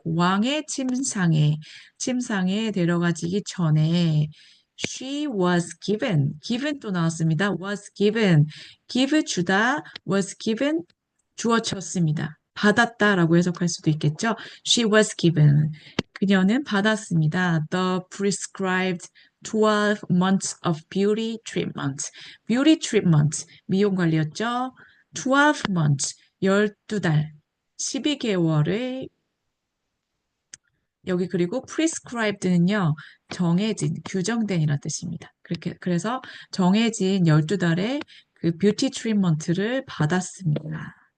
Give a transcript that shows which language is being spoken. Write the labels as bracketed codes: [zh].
[ko] 왕의 침상에 데려가지기 전에 [en] she was given [ko] 또 나왔습니다. was give 주다 [en] was given [ko] 주어졌습니다. 받았다라고 해석할 수도 있겠죠. [en] She was given. [ko] 그녀는 받았습니다. [en] The prescribed 12 months of beauty treatment. beauty treatment, [ko] 미용 관리였죠. 12 months, 12달, 12개월의 여기 그리고 prescribed는요. 정해진, 규정된이라는 뜻입니다. 그래서 정해진 12달의 그 뷰티 트리트먼트를 받았습니다.